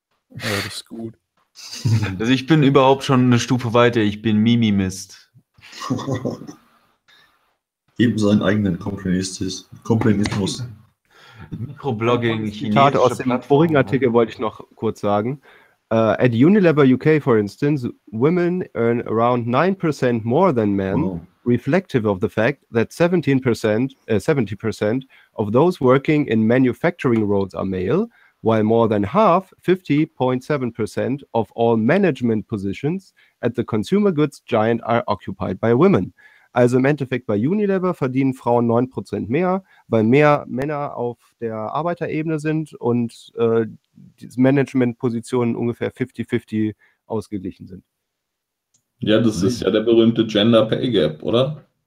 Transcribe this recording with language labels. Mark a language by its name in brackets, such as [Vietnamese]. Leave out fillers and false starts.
[German] Ja, das ist gut. Also ich bin überhaupt schon eine Stufe weiter, ich bin Mimimist. Eben seinen eigenen Complainismus. Microblogging, Zitat aus dem vorigen Artikel wollte ich noch kurz sagen. [English] At Unilever UK, for instance, women earn around 9% more than men, reflective of the fact that 70% of those working in manufacturing roles are male, while more than half, 50.7% of all management positions at the consumer goods giant are occupied by women. [German] Also im Endeffekt bei Unilever verdienen Frauen 9% mehr, weil mehr Männer auf der Arbeiterebene sind und die Managementpositionen ungefähr 50-50 ausgeglichen sind. Ja, das ist ja der berühmte Gender Pay Gap, oder?